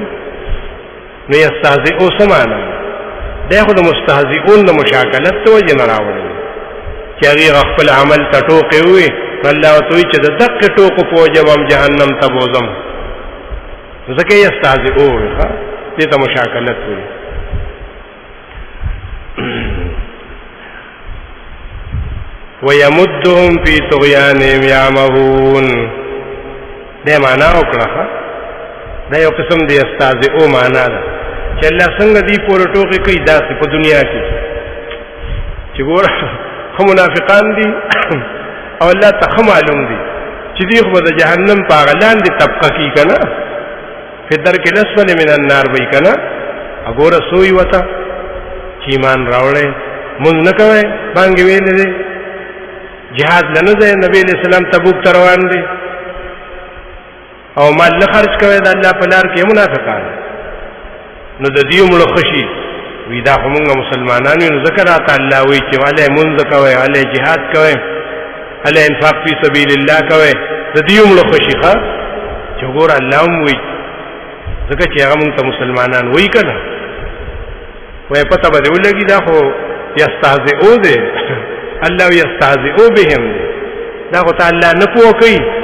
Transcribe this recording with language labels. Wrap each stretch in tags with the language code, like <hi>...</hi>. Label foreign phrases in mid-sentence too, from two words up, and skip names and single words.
<ps>نو یستهزئو څه معنا؟ دی خو د مستهزئون د مشاکلت د وجې نه راوړی چې هغې خپل عمل ته ټوکې ووایي. الله ورته وایي چې د دقې ټوکو په وجه به هم جهنم ته بوځم. ځکه یستهزئون دې ته مشاکلت وایي.</ps> <ar>وَيَمُدُّهُمْ فِي طُغْيَانِهِمْ يَعْمَهُونَ</ar> <ps>دې معنا وکړه. دا یو قسم دی یستهزئو معنا ده چې الله څنګه دې پورې ټوکې کوي داسې په دنیا کې چې ګوره خو منافقان دي او الله ته ښه معلوم دي چې دې خو به د جهنم په هغه لاندې طبقه کې که نه</ps> <ar>فی الدرک الاسفل من النار</ar> <ps>به که نه ګوره سوی ورته چې ایمان راوړی مونځ نه کوی بانګې ویلې دی جهاد له نه ځای نبي</ps> <ar>علیه السلام</ar> <ps>تبوک ته روان دی او مال نه خرج کوی د الله په لار کې منافقان نو د دې مړه خشي وی دا خو مونږ مسلمانان یو نو ځکه راته الله وایي چې هلی مونځ کوئ هلی جهاد کوئ هلی</ps> <ar>انفاق فی سبیل الله</ar> <ps>کوئ د دې مړه خشي ښه چې ګوره الله هم وایي ځکه چې هغه مونږ ته مسلمانان وایي که نه وایي پته به دې ولګي دا خو یستهزئو دی</ps> <ar>الله یستهزئو بهم</ar> <ps>دی دا خو ته الله نه پوه کوي</ps>